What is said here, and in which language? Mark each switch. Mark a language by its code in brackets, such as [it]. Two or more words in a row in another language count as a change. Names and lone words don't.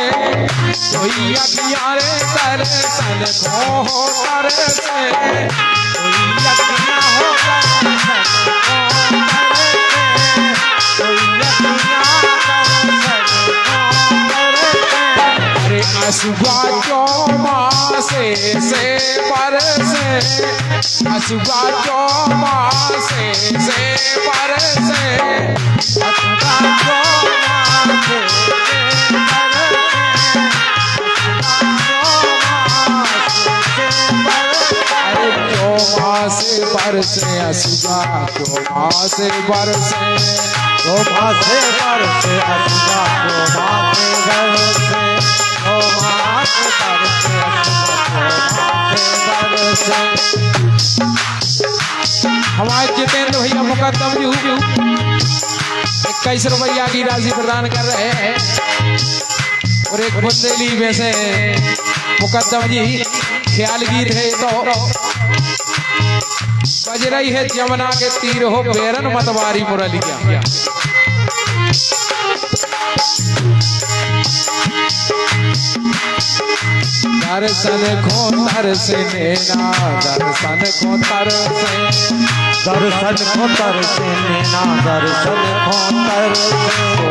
[bns] कोई अखियां रे दर्शन खो तरसे कोई अखियां हो दर्शन खो तरसे कोई अखियां दर्शन खो तरसे अरे असुआ चौमासे से बरसे असुआ चौमासे से बरसे असुआ चौमासे अरे चौमासे बरसे असुआ चौमासे बरसे चौमासे बरसे असुआ चौमासे बरसे चौमासे बरसे [hi] असुआ चौमासे हमारे जितेंद्र भैया मुकद्दम जी 21 रुपया की राशि प्रदान कर रहे हैं और एक बुंदेली वैसे मुकद्दम जी ख्याल गीत है तो [bns] बज रही है जमुना के तीर हो बेरन मतवारी मुरलिया दर्शन खो तरसे नैना दर्शन खो तरसे दर्शन को तरसे नैना दर्शन को तरसे